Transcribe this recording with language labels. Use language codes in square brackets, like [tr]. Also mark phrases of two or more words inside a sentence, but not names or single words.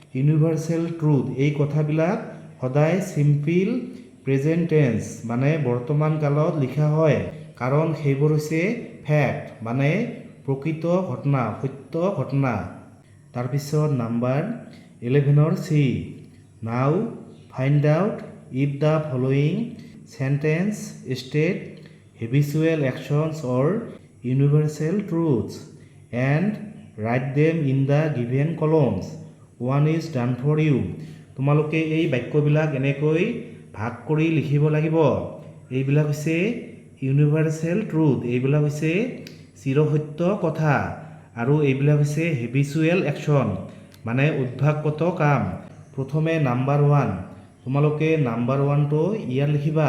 [en] universal truth [as] এই কথাবিলাক সদায় [en] simple present tense [as] মানে বৰ্তমান কালত লিখা হয় কাৰণ সেইবোৰ হৈছে ফেক্ট মানে প্ৰকৃত ঘটনা সত্য ঘটনা। [en] তাৰপিছত নাম্বাৰ 11ৰ see now find out if the following sentences state habitual actions or universal truths and write them in the given columns. One is done for you. [as] তোমালোকে এই বাক্যবিলাক এনেকৈ ভাগ কৰি লিখিব লাগিব। এইবিলাক হৈছে [en] universal truth, [as] এইবিলাক হৈছে চিৰসত্য কথা, আৰু এইবিলাক হৈছে [en] habitual action [as] মানে অভ্যাসগত কাম। প্ৰথমে নাম্বাৰ 1, তোমালোকে নাম্বাৰ 1টো ইয়াত লিখিবা।